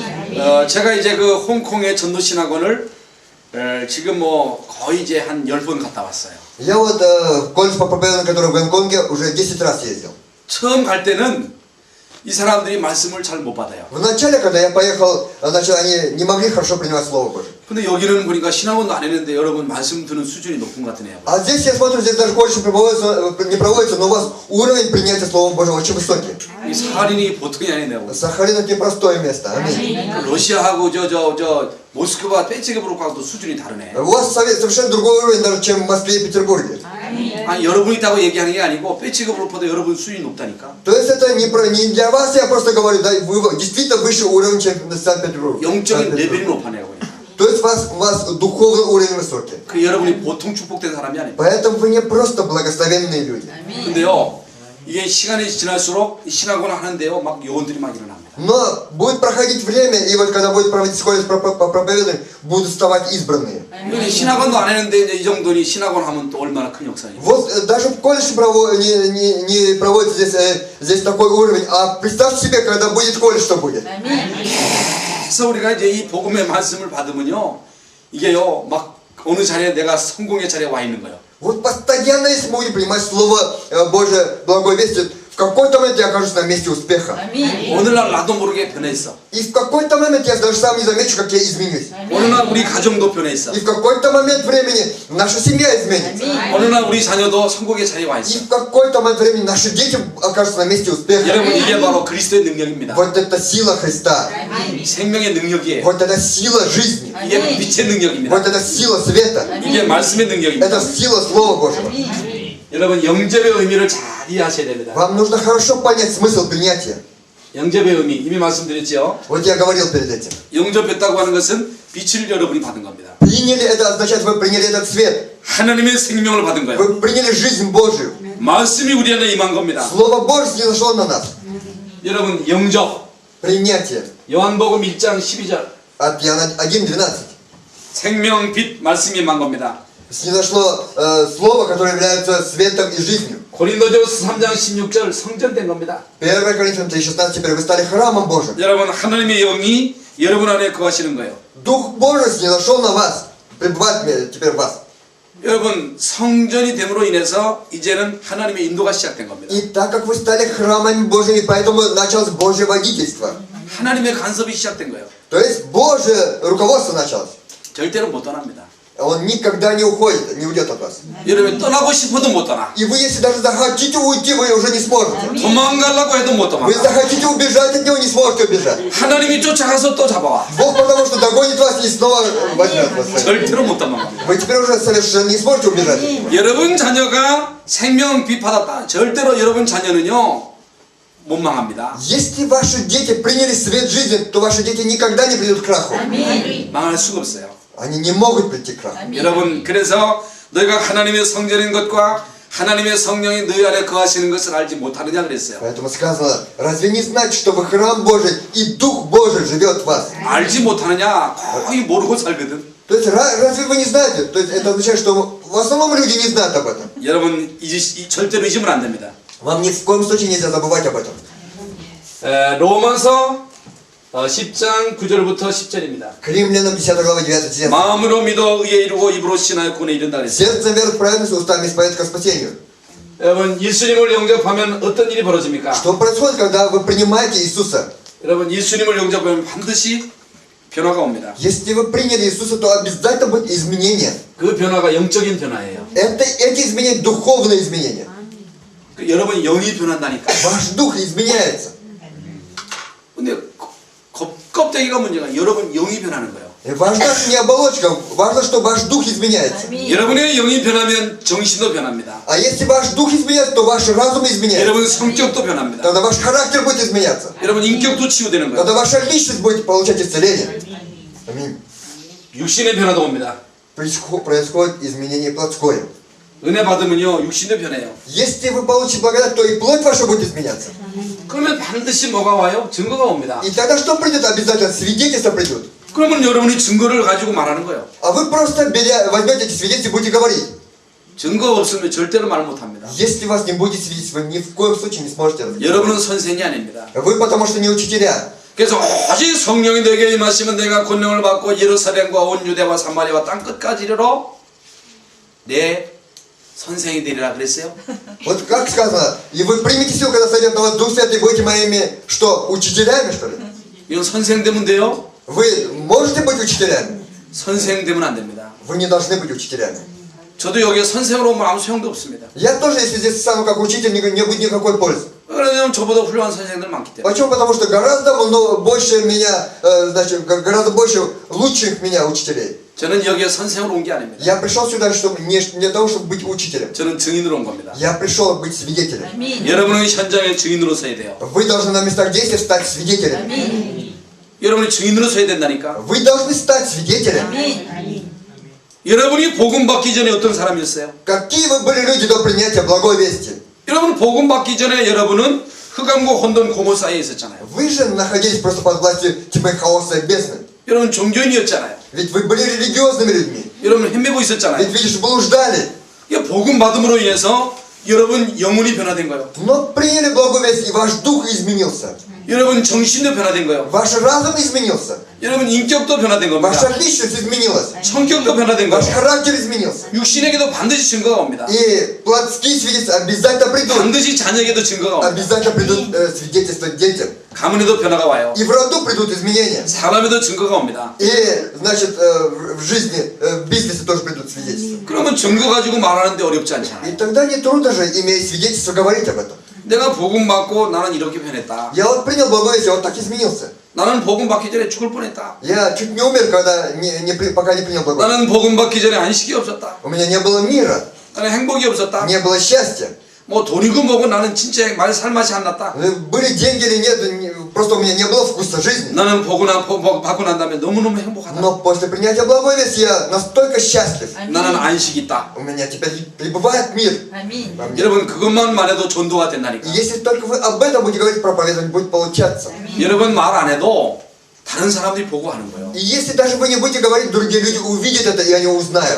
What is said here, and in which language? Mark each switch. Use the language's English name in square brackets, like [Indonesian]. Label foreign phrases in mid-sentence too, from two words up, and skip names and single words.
[Korean] 제가 이제 그 홍콩의 전도신학원을 지금 뭐 거의 이제 한 10번 갔다 왔어요. [Russian] Я вот в колледж по проповеданию, который в Гонконге, уже 10 раз ездил. [Korean] 처음 갈 때는 이 사람들이 말씀을 잘 못 받아요. [Russian] Вначале, когда я поехал, значит, они не могли хорошо принимать Слово Божие. [Korean] 근데 여기는 보니까 신학원도 안 했는데 여러분 말씀 듣는 수준이 높은 것 같으네요. [Russian] А здесь я смотрю, здесь даже колледж не проводится, но у вас уровень принятия Слова Божьего очень высокий. [Korean] 이 사할인이 보통이 아니네요. [Russian] Сахалин это непростое место. Аминь. [Korean] 러시아하고 저 모스크바 페체르부르크하고도 수준이 다르네. [Russian] У вас совершенно другой уровень, даже чем в Москве и Петербурге. [Korean] 아니 여러분이 있다고 얘기하는 게 아니고 페체르부르크보다 여러분 수준이 높다니까. [Russian] То есть это не для вас, я просто говорю, да, вы действительно выше уровень, чем в Санкт-Петербурге. [Korean] 영적인 레벨이 높아내요 보니까. [Russian] То есть у вас духовный уровень высокий. [Korean] 그 여러분이 보통 축복된 사람이 아니에요. [Russian] Поэтому вы не просто благословенные люди. [Korean] 근데요 이게 시간이 지날수록 이 신학원을 하는데요 막 요원들이 막 일어납니다. [Russian] Но будет проходить время, и вот когда будет проводиться колледж по проповеданию, будут вставать избранные. [Korean] 근데 신학원도 안 했는데 이제 이 정도니 신학원 하면 또 얼마나 큰 역사예요. [Russian] Вот даже в колледже не проводится здесь такой уровень, а представьте себе, когда будет колледж, что будет. [Korean] 그래서 우리가 이제 이 복음의 말씀을 받으면요 이게요 막 어느 자리에 내가 성공의 자리에 와 있는 거예요. [Russian] Вот постоянно, если мы будем принимать Слово Божие, благой вести, в какой-то момент я окажусь на месте успеха. [Korean] 오늘날 나도 모르게 변했어. [Russian] И в какой-то момент я даже сам не замечу, как я изменюсь. [Korean] 어느 날 우리 가정도 변했어. [Russian] И в какой-то момент времени наша семья изменится. [Korean] 어느 날 우리 자녀도 성공의 자리에 와 [Russian] И [Korean] 있어. [Russian] в какой-то момент времени наши дети окажутся на месте успеха. [Korean] 여러분 이게 바로 그리스도의 능력입니다. [Russian] Вот это сила Христа. [Korean] 생명의 능력이에요. [Russian] Вот это сила жизни. [Korean] 이게 빛의 능력입니다. [Russian] Вот это сила света. [Korean] 이게 말씀의 능력입니다. [Russian] Это сила Слова Божьего. [Korean] 여러분 영접의 의미를 잘 이해하셔야 됩니다. [Russian] Вам нужно хорошо понять смысл принятия. [Korean] 영접의 의미 이미 말씀드렸죠. [Russian] Вот я говорил перед этим. [Korean] 영접했다고 하는 것은 빛을 여러분이 받은 겁니다. [Russian] Приняли это означает, вы приняли этот свет. [Korean] 하나님의 생명을 받은 거예요. [Russian] Вы приняли жизнь Божию. [Korean] 말씀이 우리 안에 임한 겁니다. [Russian] Слово Божье снизошло на нас. [Korean] 여러분 영접 [Russian] Принятие. [Korean] 요한복음 1장 12절 [Russian] От Иоанна 1:12. [Korean] 생명 빛 말씀이 임한 겁니다. [Russian] Снизошло слово, которое является светом и жизнью. [Korean] 고린도전서 3장 16절 성전된 겁니다. [Russian] 1 Коринфянам 3:16, теперь вы стали храмом Божьим. [Korean] 여러분 하나님의 영이 여러분 안에 거하시는 거예요. [Russian] Дух Божий снизошел на вас, пребывает теперь в вас. [Korean] 여러분 성전이 됨으로 인해서 이제는 하나님의 인도가 시작된 겁니다. [Russian] И так как вы стали храмами Божьими, поэтому началось Божье водительство. [Korean] 하나님의 간섭이 시작된 거예요. [Russian] То есть Божье руководство началось. [Korean] 절대로 못 떠납니다. [Russian] Он никогда не уходит, не уйдет от вас. [Korean] 여러분 떠나고 싶어도 못 떠나. [Russian] И вы, если даже захотите уйти, вы уже не сможете. [Korean] 도망가려고 해도 못 [Russian] Вы [Korean] 도망가. [Russian] захотите убежать от него, не сможете убежать. [Korean] 하나님이 쫓아가서 또 잡아와. [Russian] Бог потому что догонит вас и снова возьмет вас. [Korean] 절대로 못 도망갑니다. [Russian] Вы теперь уже совершенно не сможете убежать. [Korean] 여러분 자녀가 생명 빛 받았다. 절대로 여러분 자녀는요 못 망합니다. [Russian] Если ваши дети приняли свет жизни, то ваши дети никогда не придут к краху. [Korean] 망할 수가 없어요. [Russian] Они не могут прийти к краху. [Korean] 여러분 그래서 너희가 하나님의 성전인 것과 하나님의 성령이 너희 안에 거하시는 것을 알지 못하느냐 그랬어요. [Russian] Поэтому сказано, разве не знаете, что вы храм Божий и Дух Божий живет в вас? [Korean] 알지 못하느냐 거의 모르고 살거든. [Russian] То есть разве вы не знаете? То есть это означает, что в основном люди не знают об этом. [Korean] 여러분 절대로 잊으면 안 됩니다. [Russian] Вам ни в коем случае нельзя забывать об этом. [Korean] 로마서 10장 9절부터 10절입니다. [Russian] К Римлянам 10 глава 9 стих. [Korean] 마음으로 믿어 의에 이루고 입으로 신하여 구원에 이른다 그랬어요. [Russian] Сердцем веры в праведность, устами исповедать ко спасению. [Korean] 여러분 예수님을 영접하면 어떤 일이 벌어집니까? [Russian] Что происходит, когда вы принимаете Иисуса? [Korean] 여러분 예수님을 영접하면 반드시 변화가 옵니다. [Russian] Если вы приняли Иисуса, то обязательно будет изменение. [Korean] 그 변화가 영적인 변화예요. [Russian] Эти изменения духовные изменения. [Korean] 그 여러분 영이 변한다니까. [Russian] Ваш дух изменяется. [Korean] 근데 껍데기가 문제가 여러분 영이 변하는 거예요. [Russian] И важна не оболочка, важно, что ваш дух изменяется. [Korean] 여러분의 영이 변하면 정신도 변합니다. [Russian] А если ваш дух изменяется, то ваш разум изменяется. [Korean] 여러분 성격도 변합니다. [Russian] Тогда ваш характер будет изменяться. [Korean] 여러분 인격도 치유되는 거예요. [Russian] Тогда ваша личность будет получать исцеление. Аминь. [Korean] 육신의 변화도 옵니다. [Russian] Происходит изменение плотское. [Korean] 은혜 받으면요 육신도 변해요. [Russian] Если вы получите благодать, то и плоть ваша будет изменяться. [Korean] 그러면 반드시 뭐가 와요? 증거가 옵니다. [Russian] И тогда что придет? Обязательно свидетельства придут. [Korean] 그러면 여러분이 증거를 가지고 말하는 거예요. [Russian] А вы просто возьмете эти свидетельства и будете говорить. [Korean] 증거가 없으면 절대로 말 못합니다. [Russian] Если у вас не будет свидетельства, ни в коем случае не сможете разговаривать. [Korean] 여러분은 선생이 아닙니다. [Russian] Вы потому что не учителя. [Korean] 그래서 오직 성령이 내게 임하시면 내가 권능을 받고 예루살렘과 온 유대와 사마리아와 땅 끝까지 이르러 내 선생이 되리라 그랬어요. [Russian] Вот как сказано, и вы примете силу, когда сойдет на вас Дух Святый, будете моими, что, учителями, что ли? [Korean] 이건 선생 되면 돼요? [Russian] Вы можете быть учителями? [Korean] 선생 되면 안 됩니다. [Russian] Вы не должны быть учителями. [Korean] 저도 여기에 선생으로 오면 아무 소용도 없습니다. [Russian] Я тоже, если здесь стану как учитель, не будет никакой пользы. [Korean] 왜냐하면 저보다 훌륭한 선생들 많기 때문에. [Russian] Почему? Потому что гораздо больше меня, значит, гораздо больше лучших меня учителей. [Korean] 저는 여기에 선생으로 온 게 아닙니다. [Russian] Я пришел сюда, чтобы не для того, чтобы быть учителем. [Korean] 저는 증인으로 온 겁니다. [Russian] Я пришел быть свидетелем. [Korean] 여러분은 현장에 증인으로 서야 돼요. [Russian] Вы должны на местах действия стать свидетелями. [Korean] 여러분이 증인으로 서야 된다니까. [Russian] Вы должны стать свидетелями. [Korean] 여러분이 복음 받기 전에 어떤 사람이었어요? [Russian] Какие вы были люди до принятия благой вести? [Korean] 여러분 복음 받기 전에 여러분은 흑암과 혼돈 고모 사이에 있었잖아요. [Russian] Вы же находились просто под властью тьмы, хаоса и бездны. [Korean] 여러분 종교인이었잖아요. [Russian] Ведь вы были религиозными людьми. [Korean] 여러분 헤매고 있었잖아요. [Russian] Ведь, видишь, блуждали. [Korean] 이 복음 받음으로 인해서 여러분 영혼이 변화된 거예요. [Russian] Но приняли благую весть, и ваш дух изменился. [Korean] 여러분 정신도 변화된 거예요. [Russian] Ваш разум изменился. [Korean] 여러분 인격도 변화된 겁니다. [Russian] Ваша личность изменилась. [Korean] 성격도 변화된 [Russian] Ваш [Korean] 거예요. [Russian] характер изменился. [Korean] 육신에게도 반드시 증거가 옵니다. [Russian] И плотские свидетельства обязательно придут. [Korean] 반드시 자녀에게도 증거가 옵니다. [Russian] Обязательно придут свидетельства детям. [Korean] 가문에도 변화가 와요. [Russian] И в роду придут изменения. [Korean] 사람에도 증거가 옵니다. [Russian] И, значит, в жизни, в бизнесе тоже придут свидетельства. [Korean] 그러면 증거 가지고 말하는데 어렵지 [Russian] И [Korean] 않잖아요. [Russian] тогда не трудно же, имея свидетельство, говорить об этом. [Korean] 내가 복음 받고 나는 이렇게 변했다. [Russian] Я вот принял благое весть, я вот так изменился. [Korean] 나는 복음 받기 전에 죽을 뻔했다. [Russian] Я чуть не умер, когда пока не принял благое. [Korean] 나는 복음 받기 전에 안식이 없었다. [Russian] У меня не было мира, [Korean] 나는 행복이 없었다. [Russian] не было счастья. [Korean] 뭐 돈이고 뭐고 나는 진짜 말 살맛이 안 났다. [Russian] Были деньги или нет, просто у меня не было вкуса жизни. [Korean] 나는 받고 난 다음에 너무너무 행복하다. [Russian] Но после принятия благой вести я настолько счастлив. [Korean] 나는 안식이 있다. [Russian] У меня теперь пребывает мир. во мне. [Korean] 여러분 그것만 해도 전도가 된다니까. [Russian] И если только вы об этом будете говорить, проповедовать будет получаться. [Korean] 여러분 말 안 해도 다른 사람들이 보고 하는 거예요. [Russian] И если даже вы не будете говорить, другие люди увидят это, и они узнают.